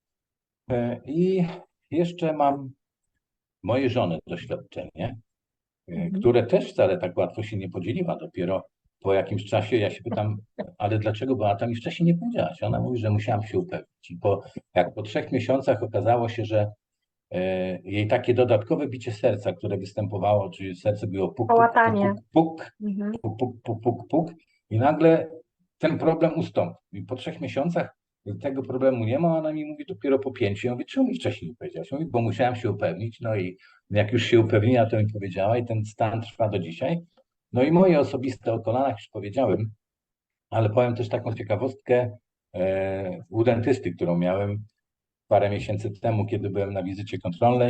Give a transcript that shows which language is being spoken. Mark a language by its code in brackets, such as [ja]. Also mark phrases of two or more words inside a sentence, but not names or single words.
[pl] I jeszcze mam mojej żony doświadczenie, które też wcale tak łatwo się nie podzieliła. Dopiero po jakimś czasie ja się pytam, ale dlaczego Beata mi wcześniej nie powiedziałaś? Ona mówi, że musiałam się upewnić. I jak po 3 miesiącach okazało się, że jej takie dodatkowe bicie serca, które występowało, czyli serce było puk, puk, puk, Połatanie. puk, puk, Mhm. puk, puk, puk, puk, puk, i nagle ten problem ustąpił. I po 3 miesiącach tego problemu nie ma, ona mi mówi dopiero po 5. Ja mówię, czemu mi wcześniej nie powiedziałaś? Mówi, bo musiałam się upewnić, no i jak już się upewniła, to mi powiedziała i ten stan trwa do dzisiaj. No i moje osobiste o kolanach już powiedziałem, ale powiem też taką ciekawostkę u dentysty, którą miałem parę miesięcy temu, kiedy byłem na wizycie kontrolnej.